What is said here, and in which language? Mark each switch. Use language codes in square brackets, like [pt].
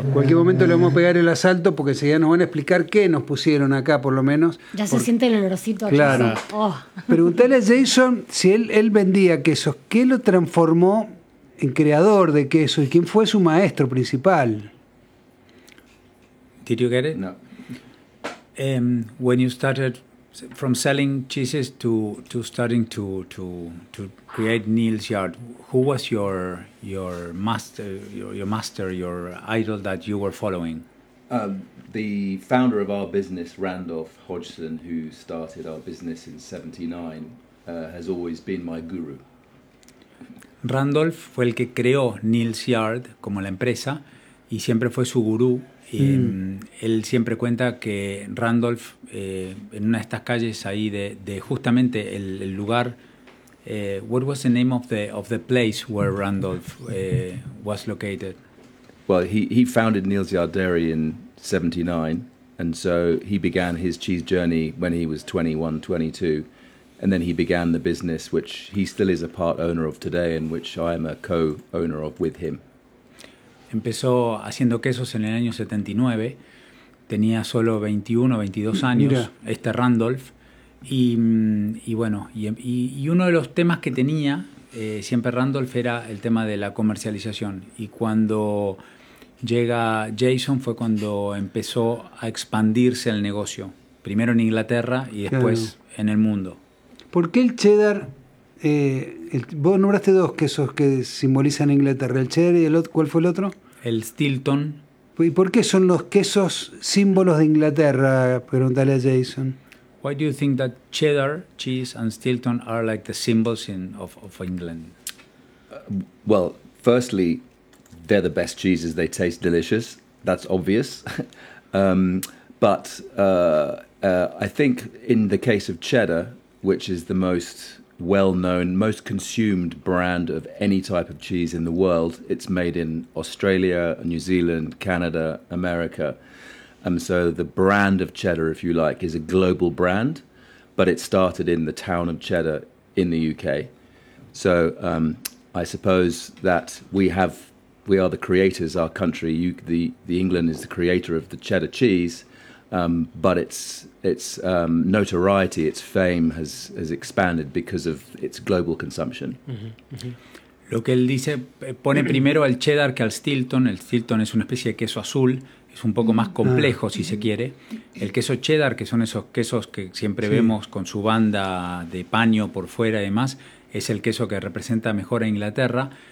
[es] En cualquier momento le vamos a pegar el asalto porque enseguida nos van a explicar qué nos pusieron acá, por lo menos. Ya se siente el olorcito aquí. Claro. Preguntale a Jason si él vendía quesos. ¿Qué lo transformó en creador de quesos y quién fue su maestro principal? [en] Did you get it? No. When you started from selling cheeses to starting to create Neil's Yard, who was your master, your idol that you were following? The founder of our business, Randolph Hodgson, who started our business in 79, has always been my guru. [es] Randolph fue el que creó Neil's Yard como la empresa y siempre fue su gurú. Y él siempre cuenta que Randolph, en una de estas calles ahí de justamente el lugar, [en] what was the name of the place where Randolph was located? Well, he founded Neil's Yard Dairy in 79, and so he began his cheese journey when he was 21, 22, and then he began the business, which he still is a part owner of today, and which I am a co-owner of with him. [es] Empezó haciendo quesos en el año 79, tenía solo 21, 22 años, mira, este Randolph, y uno de los temas que tenía siempre Randolph era el tema de la comercialización, y cuando llega Jason fue cuando empezó a expandirse el negocio, primero en Inglaterra y después en el mundo. ¿Por qué el cheddar? Vos nombraste dos quesos que simbolizan Inglaterra, el cheddar y el otro, ¿cuál fue el otro? El Stilton. ¿Y por qué son los quesos símbolos de Inglaterra? Pregúntale a Jason. [en] Why do you think that cheddar cheese and Stilton are like the symbols of England? Well, firstly, they're the best cheeses. They taste delicious. That's obvious. but I think in the case of cheddar, which is the most well-known, most consumed brand of any type of cheese in the world, it's made in Australia, New Zealand, Canada, America. So the brand of cheddar, if you like, is a global brand, but it started in the town of Cheddar in the UK. So I suppose that we are the creators, our country, the England is the creator of the cheddar cheese, but its notoriety, its fame has expanded because of its global consumption. Mm-hmm. Mm-hmm. [es] Lo que él dice, pone primero al cheddar que al Stilton. El Stilton es una especie de queso azul, es un poco más complejo, si se quiere. El queso cheddar, que son esos quesos que siempre vemos con su banda de paño por fuera y demás, es el queso que representa mejor a Inglaterra.